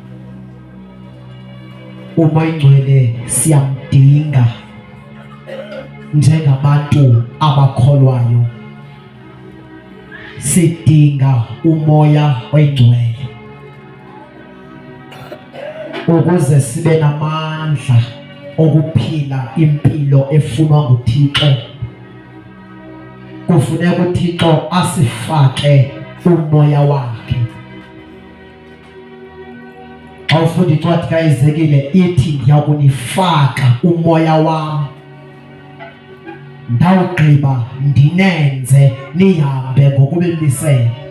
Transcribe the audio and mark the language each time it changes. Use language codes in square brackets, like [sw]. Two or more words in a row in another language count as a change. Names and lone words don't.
[xh] Umoya oyingcwele siyamdinga njengabantu abakholwayo. Sidinga umoya oyingcwele ukuze sibe namandla okuphila impilo efunwa nguThixo. Kufuneka uThixo asifake umoya wakhe. Awufunda incwadi kaEzekile ithi ndiyakunifaka umoya wami, ndawugqiba ndinenze nihambe ngokubemisela.